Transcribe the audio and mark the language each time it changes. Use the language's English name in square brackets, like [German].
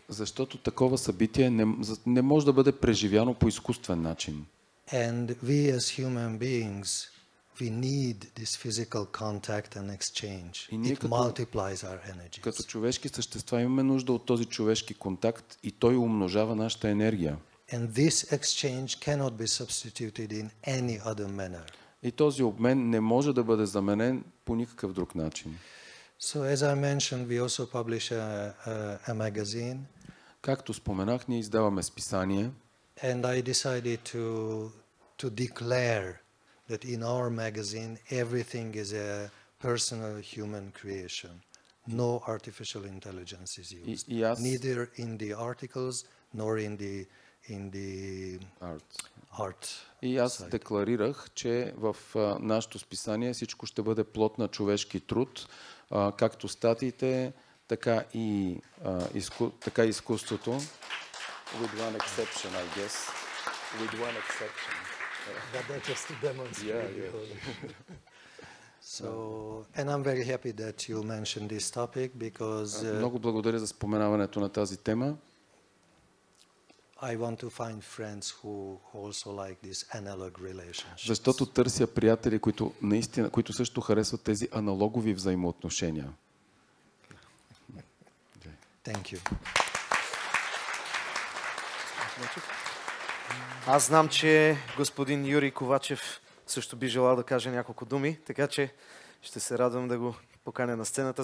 [Bulgarian] Защото такова събитие не може да бъде преживяно по изкуствен начин. [English] And we as human beings, we need this physical contact and exchange. It multiplies our energies. [Bulgarian] Като човешки същества имаме нужда от този човешки контакт и той умножава нашата енергия. [English] And this exchange cannot be substituted in any other manner. [Bulgarian] И този обмен не може да бъде заменен по никакъв друг начин. [English] So as I mentioned, we also publish a magazine. [Bulgarian] Както споменах, ние издаваме списание. [English] And I decided to declare that in our magazine everything is a personal human creation. No artificial intelligence is used. Neither in the articles nor in the art. [Bulgarian] И аз декларирах, че в нашето списание всичко ще бъде плод на човешки труд, както статиите, така и изкуството. [English] With one exception, I guess. With one exception. But that's just to demonstrate. Yeah. So, and I'm very happy that you mentioned this topic because [Bulgarian] много благодаря за споменаването на тази тема. [English] I want to find friends who also like this analog relationships. [Bulgarian] Защото търся приятели, които също харесват тези аналогови взаимоотношения. [English] Thank you. [Bulgarian] Аз знам, че господин Юрий Ковачев също би желал да каже няколко думи, така че ще се радвам да го поканя на сцената.